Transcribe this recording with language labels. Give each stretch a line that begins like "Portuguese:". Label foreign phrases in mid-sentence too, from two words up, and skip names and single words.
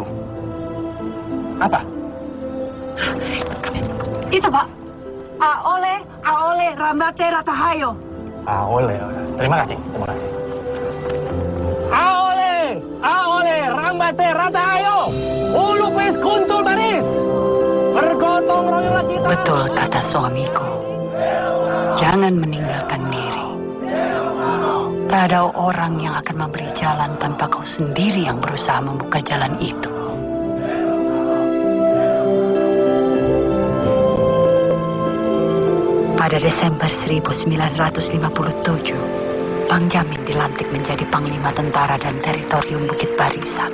Indonesian: Apa? Itu Pak. Aole rambate ratahayo. Oleh. Terima kasih. Aole rambate ratahayo. Ulu pes kuntul baris. Bergotong royonglah kita. Betul kata suamiku. Jangan meninggalkan diri. Tak ada orang yang akan memberi jalan tanpa kau sendiri yang berusaha membuka jalan itu. Pada Desember 1957, Bang Jamin dilantik menjadi Panglima Tentara dan Teritorium Bukit Barisan.